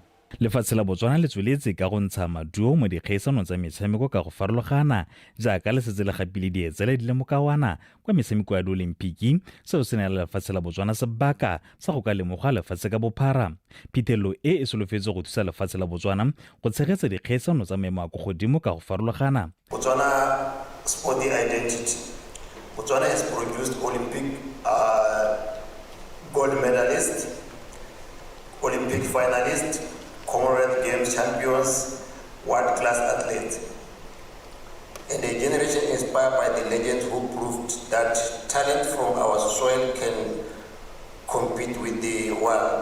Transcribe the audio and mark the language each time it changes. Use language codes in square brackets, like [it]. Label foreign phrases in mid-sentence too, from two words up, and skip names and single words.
[tn] Lefatshe la Botswana le tsweletse ka go ntsha maduo mo dikgaisanong tsa metshameko ka go farologana jaaka le setse le gapile dietsele di le mokawana kwa metshameko ya Olimpiki seo se ne la lefatshe la Botswana sebaka sa go ka lemoga lefatshe ka bophara. Phithelo e solofetse go thusa lefatshe la Botswana go tshegetsa dikgaisano tsa maemo a go godimo ka go farologana. [en] Botswana sporting identity. Botswana has produced Olympic gold medalists, Olympic finalists, Commonwealth Games champions, world-class athletes, and a generation inspired by the legends who proved that talent from our soil can compete with the world.